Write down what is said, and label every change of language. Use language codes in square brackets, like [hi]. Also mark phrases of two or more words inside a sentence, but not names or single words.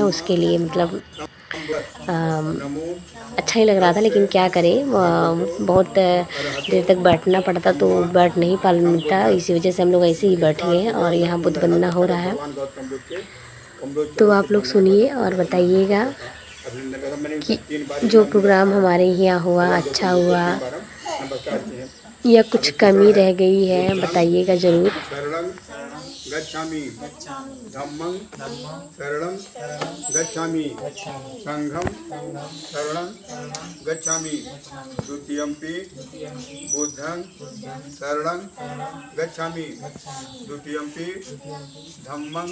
[hi] उसके लिए मतलब अच्छा ही लग रहा था, लेकिन क्या करें बहुत देर तक बैठना पड़ता तो बैठ नहीं पा मिलता, इसी वजह से हम लोग ऐसे ही बैठ गए हैं। और यहाँ बुद्ध वंदना हो रहा है, तो आप लोग सुनिए और बताइएगा कि जो प्रोग्राम हमारे यहाँ हुआ अच्छा हुआ या कुछ कमी रह गई है, बताइएगा ज़रूर। [pi] गच्छामि धम्मं शरणं गच्छामि संघं शरणं गच्छामि द्वितीयंपि बुद्धं शरणं गच्छामि द्वितीयंपि धम्मं